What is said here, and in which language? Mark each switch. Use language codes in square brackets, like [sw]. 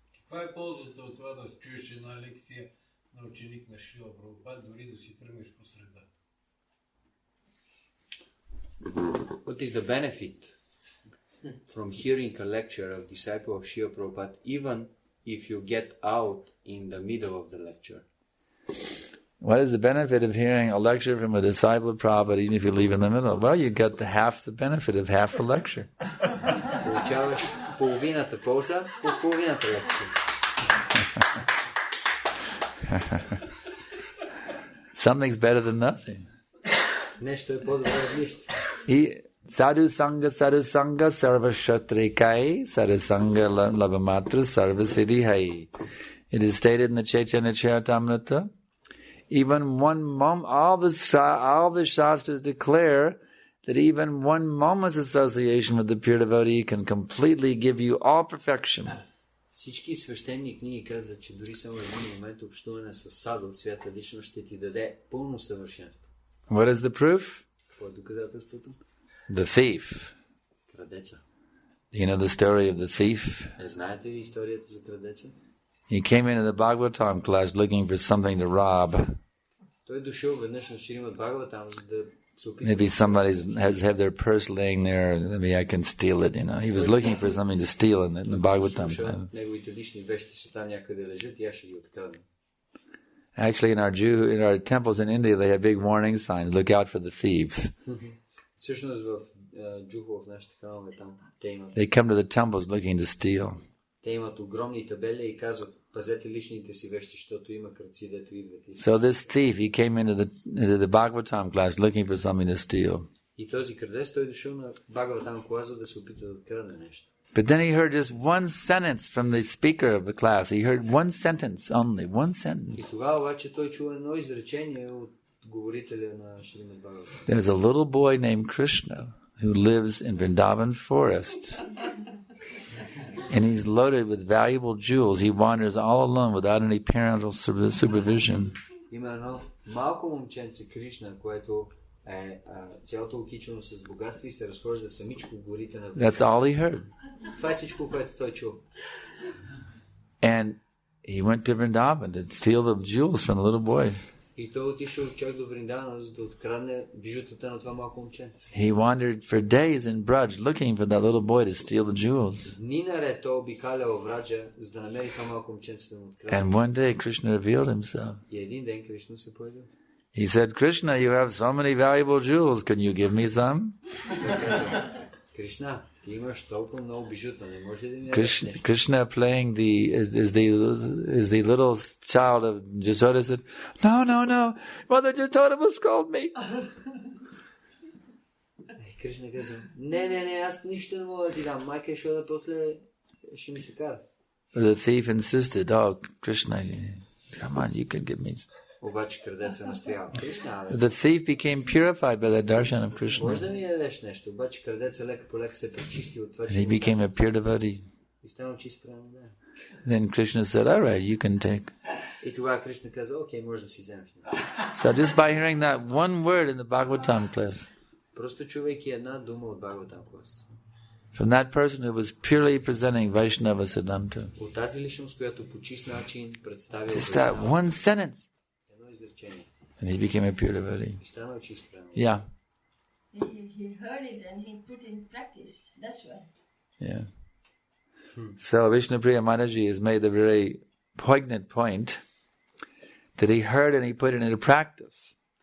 [bg] Каква е ползата от това да чуеш една лекция на ученик на Шрила Прабхупад, дори да си тръгнеш по среда? [en] What is the benefit from hearing a lecture of disciple of Srila Prabhupada, even if you get out in the middle of the lecture? What is the benefit of hearing a lecture from a disciple of Prabhupada, even if you leave in the middle? Well, you get half the benefit of half the lecture. [bg] Получаваш половината полза по половината лекция. [en] Something's better than nothing. [bg] Нещо е по-добре от нищо. [sa] Sadhu Sangha Sarva Shatrikai Sadhu Sangha Labhamatra Sarva Siddhihai. [en] It is stated in the Chaitanya Charitamrita, even one moment, all the Shastras declare that even one moment's association with the pure devotee can completely give you all perfection. [bg] Всички свещени книги казват, че дори само един момент общуване с саду, свята личност, ще ти даде пълно съвършенство. [en] What is the proof? [bg] Какво е доказателството? [en] The thief. [bg] Крадеца. [en] You know the story of the thief? [bg] Знаете ли историята за крадеца? [en] He came into the Bhagavatam class looking for something to rob. [bg] Той дошъл веднъж на Шримад Бхагаватам, за да се опита. [en] Maybe somebody have their purse laying there, maybe I can steal it, you know. He was looking for something to steal in the Bhagavatam. [bg] Неговите лични вещи са там някъде лежат и аз ще ги открадна. [en] Actually, in our temples in India, they have big warning signs. Look out for the thieves. [bg] Всъщност в джухо в нашите храмове там те имат. [en] They come to the temples looking to steal. [bg] Те имат огромни табели и казват: пазете личните си вещи, защото има крадци, дето идват. [en] So this thief, he came into the Bhagavatam class looking for something to steal. [bg] И този крадец, той дошъл на Бхагаватам класа да се опита да открадне нещо. [en] But then he heard just one sentence from the speaker of the class. He heard one sentence only, one sentence. [bg] И тогава обаче той чува едно изречение от говорителя на Шримад Бхагаватам. [en] There's a little boy named Krishna who lives in Vrindavan forest. And he's loaded with valuable jewels. He wanders all alone without any parental supervision. [bg] Има едно малко момченце Кришна, което е цялото окичено с богатство и се разхожда самичко в горите на. [en] That's all he heard. [bg] Това е всичко, което той чул. [en] And he went to Vrindavan to steal the jewels from the little boy. [bg] И той отишъл чак до Вриндавана, за да открадне бижутата на това малко момченце. [en] He wandered for days in Braj looking for that little boy to steal the jewels. [bg] Дни наред той обикалял Враджа, за да намери това малко момченце да му открадне. [en] And one day Krishna revealed himself. [bg] И един ден Кришна се появил. [en] He said, Krishna, you have so many valuable jewels. Can you give me some? [bg] Krishna, ти имаш толкова много бижута, не може ли да ми дадеш нещо? [en] Krishna playing is the little child of Jasoda said, No. Mother Jasoda will scold me. [bg] Кришна каза, не, аз нищо не мога да ти дам. Майка Яшода после ще ми се кара. [en] The thief insisted, oh, Krishna, come on, you can give me. [bg] Обаче крадеца настоява. Кришна, [en] the thief became purified by the darshan of Krishna. [bg] Може да ми дадеш нещо, обаче крадеца лека по лека се пречисти от това, че [en] he became a pure devotee. [bg] И станал чист прямо, да. [en] Then Krishna said, all right, you can take. [bg] И тогава Кришна каза, окей, може да си вземеш. [en] So just by hearing that one word in the Bhagavatam class. [bg] Просто чувайки една дума от Бхагаватам клас. [en] From that person who was purely presenting Vaishnava Siddhanta. [bg] От тази личност, която по чист начин представя. [en] Just that one sentence. And he became a pure devotee. Yeah. He heard it and he put in practice. That's why. Yeah. So Vishnupriya Mataji has made the very poignant point that he heard and he put it into practice.